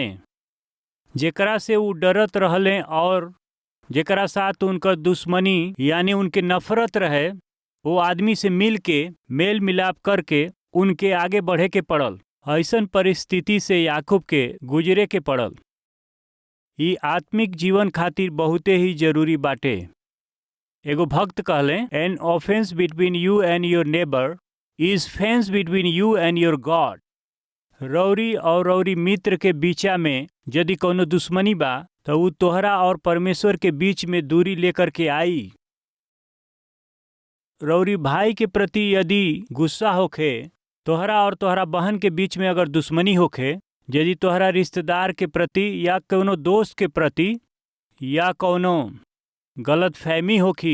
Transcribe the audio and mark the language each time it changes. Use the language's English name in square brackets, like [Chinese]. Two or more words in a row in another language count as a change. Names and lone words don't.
[Bhojpuri] जेकरा से वो डरत रहले और जेकरा साथ उनकर दुश्मनी यानी उनके नफरत रहे, वो आदमी से मिल के मेल मिलाप करके उनके आगे बढ़े के पड़ल। ऐसन परिस्थिति से याकूब के गुजरे के पड़ल। ई आत्मिक जीवन खातिर बहुते ही जरूरी बाटे। एगो भक्त कहले, [English] An offense between you and your neighbor is fence between you and your God. [Bhojpuri] रौरी और रौरी मित्र के बीचा में यदि कोनो दुश्मनी बा तो वो तोहरा और परमेश्वर के बीच में दूरी लेकर के आई। रौरी भाई के प्रति यदि गुस्सा होखे, तोहरा और तोहरा बहन के बीच में अगर दुश्मनी होखे, यदि तोहरा रिश्तेदार के प्रति या कोनो दोस्त के प्रति या कोनो गलत फहमी होखी।